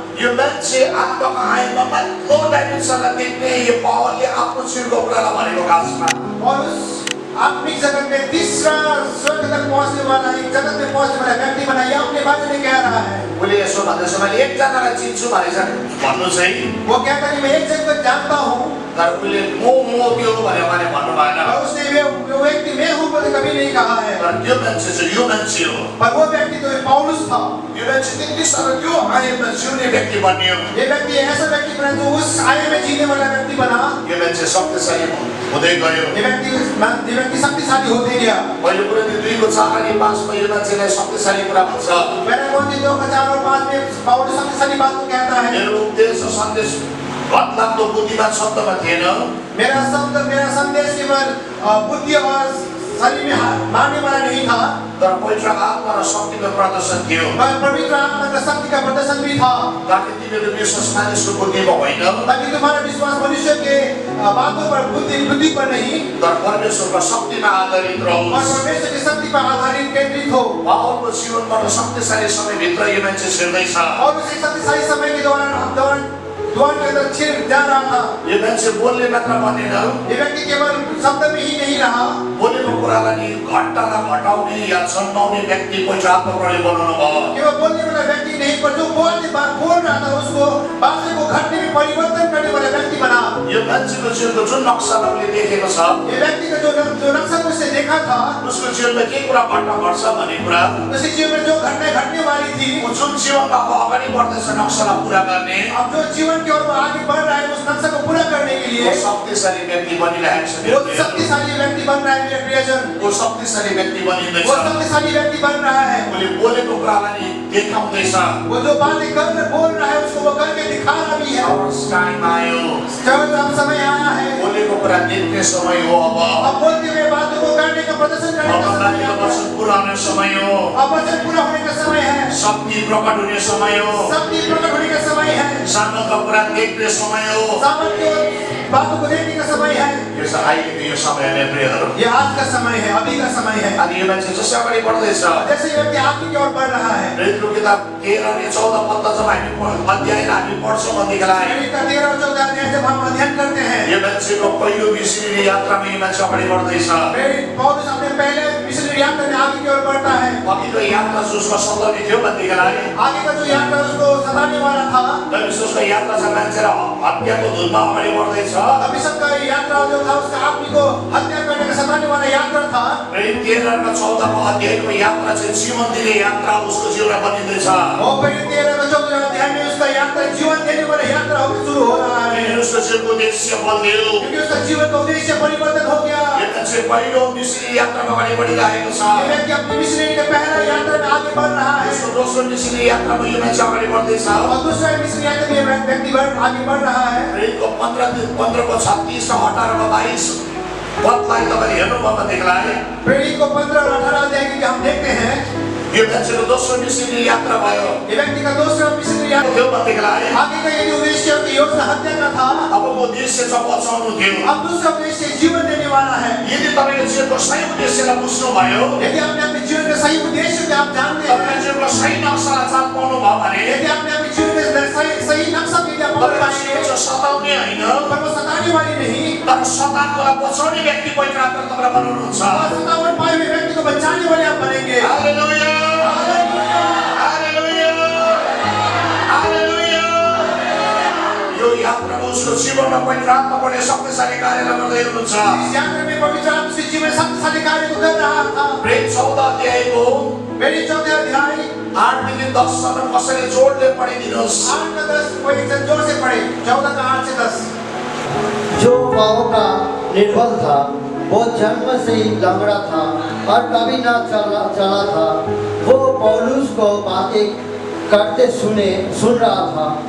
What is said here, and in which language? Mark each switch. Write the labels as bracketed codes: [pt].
[ne] यो मान्छे आत्माको आयाममा माथिल्लो डाइमेन्सनलाई देख्ने यो पावरले आफ्नो जीवनको कुरालाई भनेको खासमा। [hi] और उस आत्मिक जगत में तीसरा स्वर्ग तक पहुंचने वाला, एक जगत में पहुंचने वाला व्यक्ति बना। ये अपने बारे में कह रहा है। [ne] उसले यसो भन्दैछ, मैले एकजनालाई चिन्छु भनेछ भन्नु चाहिँ। [hi] वो कहता है मैं एक जन को जानता हूँ। [ne] तर उसले म त्यो भनेर भने भन्नु भएन। [hi] और उसने वो व्यक्ति मैं हूँ बोले कभी नहीं कहा है। [ne] तर त्यो मान्छे चाहिँ यो मान्छे हो। [hi] पर वो व्यक्ति तो पौलुस था। [ne] यो मान्छे त्यति साह्रो त्यो आयाममा जिउने व्यक्ति बन्यो। [hi] ये व्यक्ति ऐसा व्यक्ति बना जो उस आयु में जीने वाला व्यक्ति बना। [ne] यो मान्छे शक्तिशाली हुँदै गयो। [hi] ये व्यक्ति शक्तिशाली होते गया। [ne] पहिलो कोरिन्थी 2 को 4 अनि 5 मा यो मान्छेलाई शक्तिशाली कुरा भन्छ। [hi] पहले कोरिन्थी 2 का 4 और 5 में पौलुस शक्तिशाली बात को कहता है। [ne] मेरो उपदेश र सन्देश घटलाग्दो बुद्धिमान शब्दमा थिएन। [hi] मेरा संदेश केवल बुद्धि और शरीर में मारने वाला नहीं था, [ne] तर पवित्र आत्मा र शक्तिको प्रदर्शन थियो। [hi] पर पवित्र आत्मा का शक्ति का प्रदर्शन भी था, [ne] ताकि तिमीहरू विश्वास मानिसको बुद्धिमा होइन, [hi] ताकि तुम्हारा विश्वास मनुष्य के बातों पर, बुद्धि पर नहीं, [ne] तर परमेश्वरको शक्तिमा आधारित [hi] और [ne] रहोस्। [hi] परमेश्वर की शक्ति पर आधारित केंद्रित हो। [ne] पावलको जीवनबाट शक्तिशाली समयभित्र यो मान्छे छिर्दैछ। [hi] और उस शक्तिशाली समय के दौरान द्वार के अंदर छिर जा रहा था। [ne] यो मान्छे बोल्ने मात्र बनेन, [hi] ये व्यक्ति केवल शब्द में ही नहीं रहा, [ne] बोलेको कुरालाई घट्टालाई घटाउने या छन्माउने व्यक्ति पवित्र आत्माले बनाउनु भयो। [hi] केवल बोलने वाला व्यक्ति नहीं, पर जो बोल रहा था उसको बातें को घटने में परिवर्तन करने वाला व्यक्ति बना। [ne] यो मान्छेको जीवनको जुन नक्साले देखेको छ, [hi] ये व्यक्ति का जो नक्शा उसने देखा था, [ne] उसको जीवनमा के कुरा घट्न घट्छ भन्ने कुरा, [hi] उसके जीवन में जो घटने वाली थी, [ne] ऊ जुन जीवनमा अब अगाडि बढ्दैछ नक्सालाई पुरा गर्ने, [hi] अब जो जीवन की ओर वो आगे बढ़ रहा है उस नक्शा को पूरा करने के लिए [ne] वो शक्तिशाली व्यक्ति बनिरहेको छ। [hi] वो शक्तिशाली व्यक्ति बन रहा है मेरे प्रियजन, [ne] वो शक्तिशाली व्यक्ति बनिँदैछ। [hi] वो शक्तिशाली व्यक्ति बन रहा है। [ne] उसले बोलेको कुरालाई देखाउँदैछ। [hi] वो जो बातें बोल रहा है उसको वो करके दिखा रहा भी है। [ne] टाइम आयो, [hi] जब अब समय आया है, [ne] बोलेको कुरा देख्ने समय हो। [hi] अब बोलते हुए बातों को करने का प्रदर्शन करने का समय है। [ne] वचन पूरा होने समय हो, [hi] अब वचन पूरा होने का समय है, [ne] शक्ति प्रकट होने समय हो, [hi] शक्ति प्रकट होने का समय है, [ne] सामर्थ्यको कुरा देख्ने समय हो। [hi] सामर्थ्य बातों को देखने का समय है। [ne] यो चाहिँ अहिलेको यो समय नै प्रियहरू। [hi] ये आज का समय है, अभी का समय है। [ne] अनि यो मान्छे जसै अगाडि बढ्दैछ, [hi] जैसे ये व्यक्ति आगे की ओर बढ़ रहा है, [ne] प्रेरितको किताब 13 अनि 14 पद जब हामी अध्यायलाई हामी पढ्छौँ भनेदेखिलाई [hi] प्रेरित का 13 और 14 अध्याय जब हम अध्ययन करते हैं, [ne] यो मान्छेको पहिलो मिसनरी यात्रामा यो मान्छे अगाडि बढ्दैछ। [hi] प्रेरित पौलुस अपने पहले मिशनरी यात्रा में आगे की ओर बढ़ता है। [ne] अघिको यात्रा जसमा सताउने थियो भनेदेखिलाई [hi] आगे का जो यात्रा उसको सताने वाला था, [ne] तर विश्वासको यात्रा चाहिँ मान्छेलाई हत्याको धुनमा अगाडि बढ्दैछ। [hi] अभी सबका यात्रा जो था उसका आदमी को हत्या करने का सताने वाला यात्रा था। [ne] प्रेरित 13 र 14 अध्यायको यात्रा चाहिँ जीवन दिने यात्रा उसको जीवनमा बनिँदैछ। [hi] और प्रेरित 13 और 14 अध्याय में उसका यात्रा जीवन देने वाला यात्रा होकर शुरू हो रहा है, [ne] उसको जीवनको उद्देश्य बदल्यो। [hi] क्योंकि उसका जीवन का उद्देश्य परिवर्तन हो गया। [ne] यो मान्छे पहिलो मिसनरी यात्रामा अगाडि बढिरहेको छ। [hi] ये व्यक्ति अपनी मिशनरी के पहला यात्रा में आगे बढ़ रहा है, [ne] उसको दोस्रो मिसनरी यात्रामा यो मान्छे अगाडि बढ्दैछ। [hi] और दूसरा मिशनरी यात्रा में ये व्यक्ति आगे बढ़ रहा है। [ne] प्रेरितको 15 को 36 र 18 को 22 पदलाई तपाईँले हेर्नुभयो भनेदेखिलाई [hi] प्रेरित को 15 और 18 अध्याय की हम देखते हैं, [ne] यो मान्छेको दोस्रो मिसनरी यात्रा भयो। [hi] ये व्यक्ति का दूसरा मिशनरी यात्रा [ne] त्यो भनेदेखिलाई [hi] आगे का यदि उद्देश्य की योजना हत्या का था, [ne] अबको उद्देश्य चाहिँ बचाउनु थियो। [hi] अब दूसरा उद्देश्य जीवन देने वाला है। [ne] यदि तपाईँको जीवनको सही उद्देश्यलाई बुझ्नुभयो, [hi] यदि आपने अपने जीवन के सही उद्देश्य को आप जानते हैं, [ne] तपाईँको जीवनको सही नक्सालाई चाल पाउनुभयो भने [hi] यदि आपने अपने जीवन के सही नक्शा को यदि आप पकड़ पाएंगे, [ne] जीवन चाहिँ सताउने होइन, [hi] पर वो सताने वाली नहीं, [ne] तर सताएकोलाई बचाउने व्यक्ति पवित्र आत्माले तपाईँलाई बनाउनुहुन्छ। [hi] और सतावन पाए हुए व्यक्ति को बचाने वाले आप बनेंगे। Hallelujah, hallelujah, hallelujah. [ne] यो यात्रामा उसको जीवनमा पवित्र आत्माले शक्तिशाली कार्यलाई गर्दै हुनुहुन्छ। [hi] इस यात्रा में पवित्र आत्मा से जीवन शक्तिशाली कार्य को कर रहा था। [ne] प्रेरित 14 अध्यायको [hi] प्रेरित 14 अध्याय [ne] 8 देखि 10 सम्म कसैले जोडले पढिदिनुहोस्। [hi] 8 का 10 कोई एक जोर से पढ़े, 14 का 8 से 10। जो पाँव का निर्बल था, वो जन्म से ही लंगड़ा था और कभी ना चला था। वो पौलुस को बातें करते सुन रहा था।